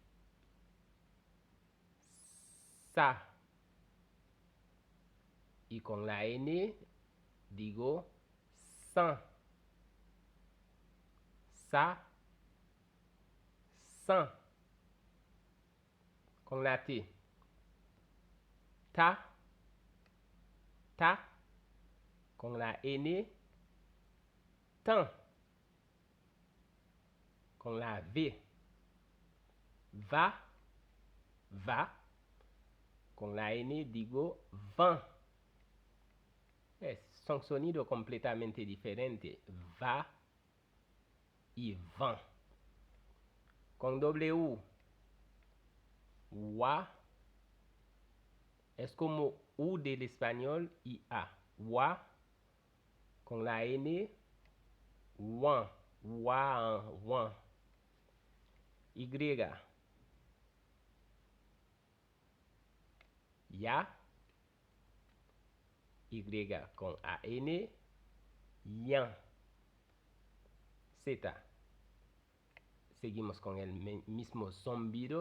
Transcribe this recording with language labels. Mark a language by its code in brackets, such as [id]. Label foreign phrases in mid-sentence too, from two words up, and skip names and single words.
[es] Sa. Y con la N digo san. Sa. San. Con la T. Ta. Ta. Con la N. Tan. Con la V. Va. Va. Con la N digo van. Son sonidos completamente diferentes. Va y van. Con W. Wa. Es como U del español y A. Wa. Con la N. Wan. Wa. Wan. Y. Ya. Y con AN. Yan. Z. Seguimos con el mismo zumbido.